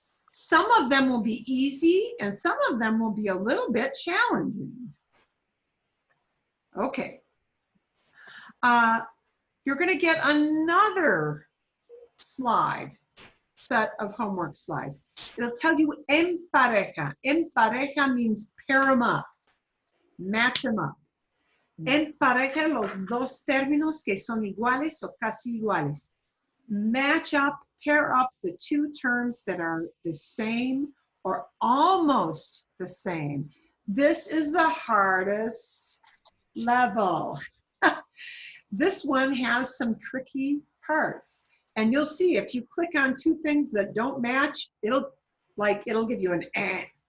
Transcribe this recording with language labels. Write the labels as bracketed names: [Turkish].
[English] Some of them will be easy and some of them will be a little bit challenging. Okay. You're going to get another slide, set of homework slides. It'll tell you [Spanish] en pareja. [English] En pareja means pair them up, match them up. [Spanish] En pareja, los dos términos que son iguales o casi iguales. [English] Match up, pair up the two terms that are the same or almost the same. This is the hardest level. This one has some tricky parts. And you'll see if you click on two things that don't match, it'll give you an eh.